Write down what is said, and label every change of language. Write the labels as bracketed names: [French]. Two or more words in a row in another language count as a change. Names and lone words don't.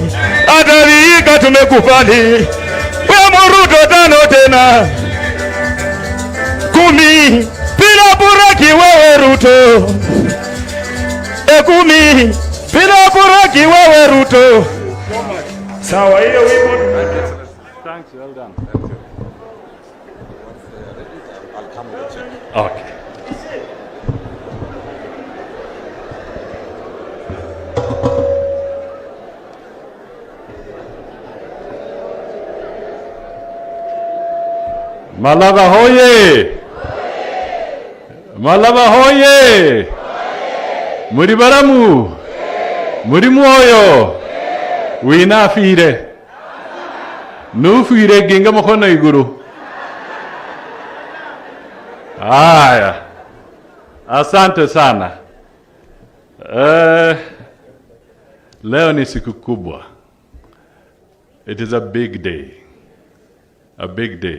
[Swahili] Hata Vihiga tumekubali. Wewe Ruto tano tena. 10 bila buraki wewe Ruto. 10 bila buraki wewe Ruto. Sawa hiyo wimbo. [English] Thanks, well done. I'll come and check. Okay. [Swahili] Malava hoye! Malava hoye! [Luyia] Muri baramu! Muri mwoyo! Wina fire! Nufire ginga mkono iguru. [Swahili] Haya. Asante sana. Leo ni siku kubwa. [English] It is a big day. A big day.